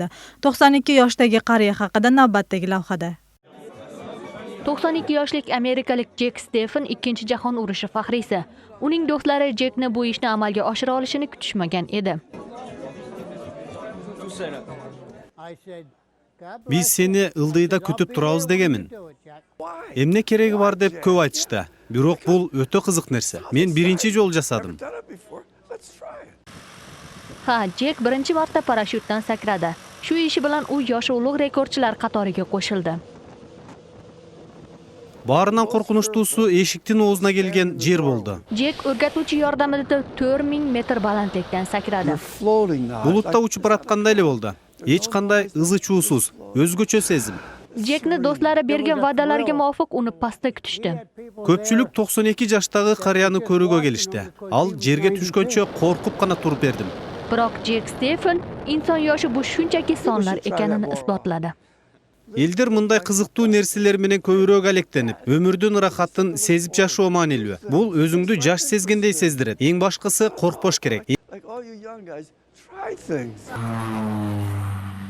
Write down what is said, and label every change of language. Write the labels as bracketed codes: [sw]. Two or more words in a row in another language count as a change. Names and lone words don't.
[uz] 92 yoshdagi qariya haqida navbatdagi lavhada. 92 yoshlik amerikalik Jack Stephen ikkinchi jahon urushi faxriysi. Uning do'stlari Jackni bu ishni amalga oshira olishini kutishmagan edi. [ky] Biz seni ildıyda kütüp turabız degemin. Emne keregi var dep köp aytıştı. Bирок бул өтө кызык нерсе. Men birinchi жол жасадым. [uz] Ha, Jack birinchi marta parashyutdan sakradi. Shu ishi bilan u yoshi ulug' rekordchilar qatoriga qo'shildi. [ky] Barынан коркунучтуусу эшиктин оозуна келген жер болду. [uz] Jack o'rgatuvchi yordamida 4000 metr balandlikdan sakradi. [ky] Bulutda учуп бараткандай эле болду. Эч кандай ызы-чуусуз, өзгөчө сезим. [uz] Jackni do'stlari bergan va'dalarga muvofiq uni pastda kutishdi. [ky] Көпчүлүк 92 жаштагы карыяны көрүүгө келишти. Ал жерге түшкөнчө коркуп гана туруп бердим. [uz] Biroq Jack Stephen inson yoshi bu shunchaki sonlar ekanini isbotladi. [ky] Элдер мындай кызыктуу нерселер менен көбүрөөк алектенип, өмүрдүн ырахатын сезип жашоо маанилүү. Бул өзүңдү жаш сезгендей сездирет. Эң башкысы коркпош керек.